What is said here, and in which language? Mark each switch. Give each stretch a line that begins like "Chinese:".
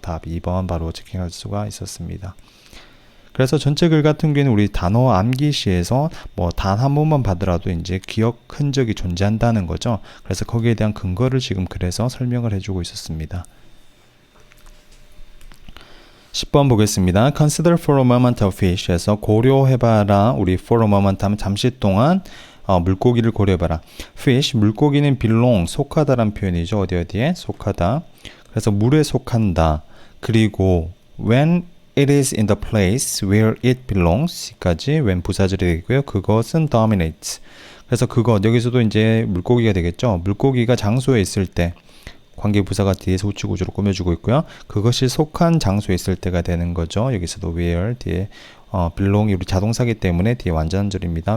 Korean: 답 2번 바로 체킹할 수가 있었습니다. 그래서 전체 글 같은 경우에는 우리 단어 암기 시에서 뭐 단 한 번만 받더라도 이제 기억 흔적이 존재한다는 거죠. 그래서 거기에 대한 근거를 지금 그래서 설명을 해주고 있었습니다. 10번 보겠습니다.
English: Consider for a moment a fish 에서 고려해봐라.
Korean: 우리 for a moment 하면 잠시 동안 물고기를 고려해봐라. fish, 물고기는 belong, 속하다란 표현이죠. 어디에? 속하다. 그래서 물에 속한다.
English: 그리고 when it is in the place where it belongs 까지 when 부사절이 되고요.
Korean: 그것은 dominates. 그래서 그것, 여기서도 이제 물고기가 되겠죠. 물고기가 장소에 있을 때 관계부사가 뒤에서 우측구조로 꾸며주고 있고요. 그것이 속한 장소에 있을 때가 되는 거죠. 여기서도 where 뒤에 belong이 우리 자동사기 때문에 뒤에 완전절입니다.